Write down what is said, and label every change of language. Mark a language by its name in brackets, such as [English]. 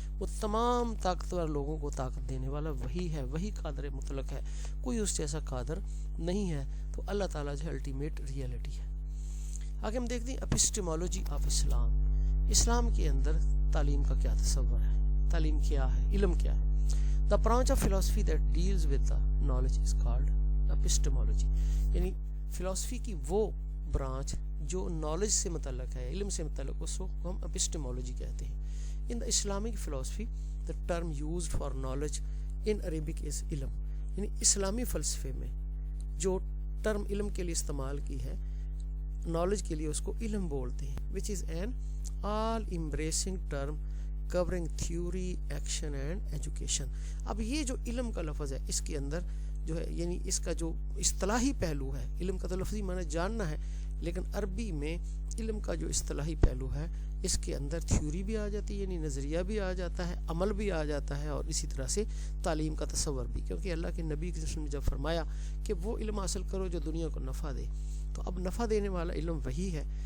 [Urdu] وہ تمام طاقتور لوگوں کو طاقت دینے والا وہی ہے, وہی قادر مطلق ہے, کوئی اس جیسا قادر نہیں ہے. تو اللہ تعالیٰ جو الٹیمیٹ ریئلٹی ہے. آگے ہم دیکھتے ہیں [English] Epistemology of Islam. [Urdu] اسلام کے اندر تعلیم کا کیا تصور ہے, تعلیم کیا ہے, علم کیا ہے. [English] The branch of philosophy that deals with the knowledge is called epistemology. [Urdu] یعنی فلسفی کی وہ برانچ جو نالج سے متعلق ہے, علم سے متعلق, اس کو ہم epistemology کہتے ہیں. [English] In the Islamic philosophy, the term used for knowledge in Arabic is علم. [Urdu] یعنی اسلامی فلسفے میں جو ٹرم علم کے لیے استعمال کی ہے, نالج کے لیے اس کو علم بولتے ہیں, [English] which is an all embracing term covering theory, action and education. [Urdu] اب یہ جو علم کا لفظ ہے, اس کے اندر جو ہے, یعنی اس کا جو اصطلاحی پہلو ہے, علم کا تو لفظی معنی جاننا ہے, لیکن عربی میں علم کا جو اصطلاحی پہلو ہے, اس کے اندر تھیوری بھی آ جاتی ہے, یعنی نظریہ بھی آ جاتا ہے, عمل بھی آ جاتا ہے, اور اسی طرح سے تعلیم کا تصور بھی, کیونکہ اللہ کے نبی نے جب فرمایا کہ وہ علم حاصل کرو جو دنیا کو نفع دے, تو اب نفع دینے والا علم وہی ہے.